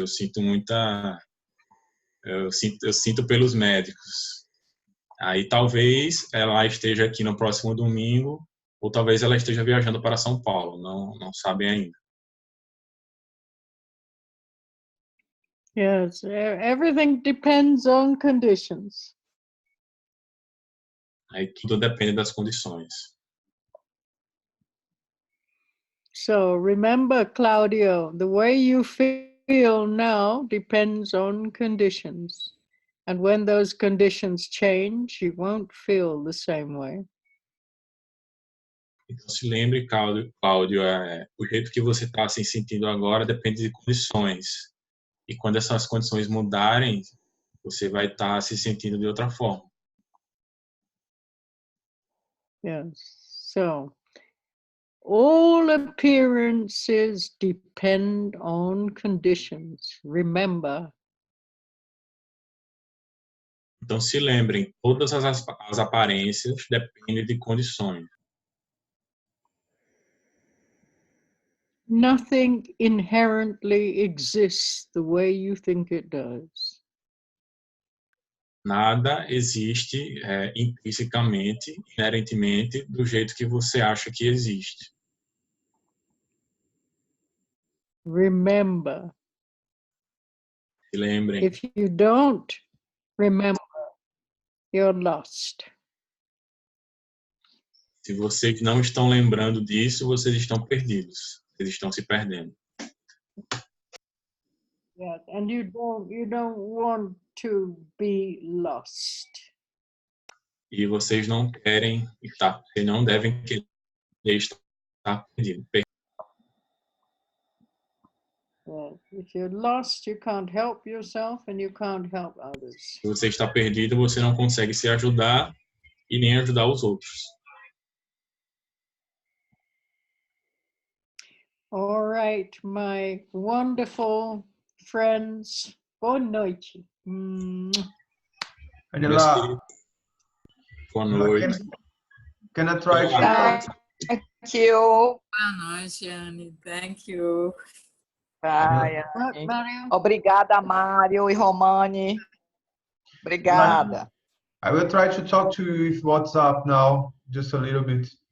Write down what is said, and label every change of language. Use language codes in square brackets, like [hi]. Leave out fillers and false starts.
[pt] Eu sinto eu sinto pelos médicos. Aí talvez ela esteja aqui no próximo domingo, ou talvez ela esteja viajando para São Paulo, não sabem ainda. [en] Yes, everything depends on conditions. [pt] Aí tudo depende das condições. [en] So remember, Claudio, the way you feel now depends on conditions. And when those conditions change, you won't feel the same way. [pt] Então se lembre, Cláudio, o jeito que você está se sentindo agora depende de condições. E quando essas condições mudarem, você vai estar se sentindo de outra forma. [en] Yes. So all appearances depend on conditions. Remember. [pt] Então se lembrem, todas as aparências dependem de condições. [en] Nothing inherently exists the way you think it does. [pt] Nada existe intrinsecamente, inerentemente, do jeito que você acha que existe. [en] Remember. [pt] Se lembrem, [en] If you don't remember, you're lost. [pt] se vocês não estão lembrando disso, vocês estão perdidos. Vocês estão se perdendo. [en] Yeah, and you don't want to be lost. [pt] E vocês não querem estar, vocês não devem querer estar perdidos. [en] Yeah. If you're lost, you can't help yourself and you can't help others. [pt] Se você está perdido, você não consegue se ajudar e nem ajudar os outros. [en] All right, my wonderful friends. [pt] Boa noite. [en] Angela, [pt] Boa noite. [en] can I try to... Thank you. [pt] Boa noite, Anne. [en] Thank you. Bye, Anne. [pt] Obrigada, Mário e Romani. Obrigada. [en] I will try to talk to you with WhatsApp now, just a little bit.